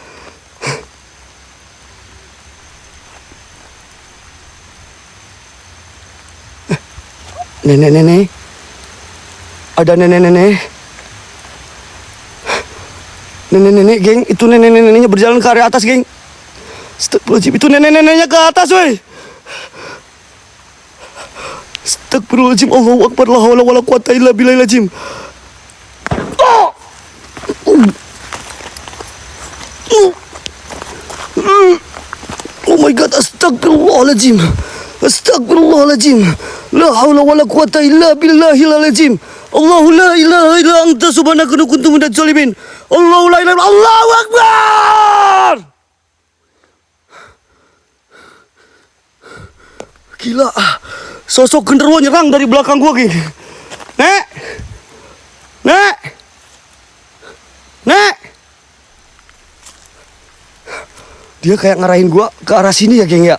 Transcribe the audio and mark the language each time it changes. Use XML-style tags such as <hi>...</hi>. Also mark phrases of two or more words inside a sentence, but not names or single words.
<id>Nenek-nenek. Ada nenek-nenek. Nenek-nenek, geng. Itu nenek-neneknya berjalan ke area atas, geng. Astagfirullahaladzim. Itu nenek-neneknya ke atas, weh. Astagfirullahaladzim.</id> <ar>الله أكبر. لا حول ولا قوة إلا بالله العظيم.</ar> <en>Oh my God.</en> <ar>أستغفر الله العظيم. أستغفر الله العظيم. لا حول ولا قوة إلا بالله العظيم. الله لا إله إلا أنت سبحانك إني كنت من الظالمين. الله لا إله إلا الله أكبر.</ar> <id>Gila. Sosok genderuwo nyerang dari belakang gua, geng. Nek. Dia kayak ngarahin gua ke arah sini ya, geng, ya.</id>